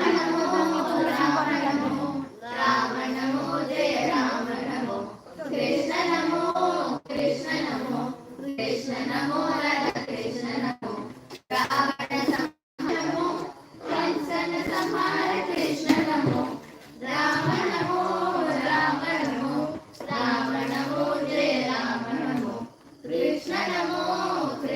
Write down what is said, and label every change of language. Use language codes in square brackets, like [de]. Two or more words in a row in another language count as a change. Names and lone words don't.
[sa] नमो राम नमो राम नमो जय राम नमो कृष्ण नमो कृष्ण नमो कृष्ण नमो राधा कृष्ण नमो रावण नमो कंस संहार कृष्ण नमो राम नमो राम नमो राम नमो जय राम नमो कृष्ण नमो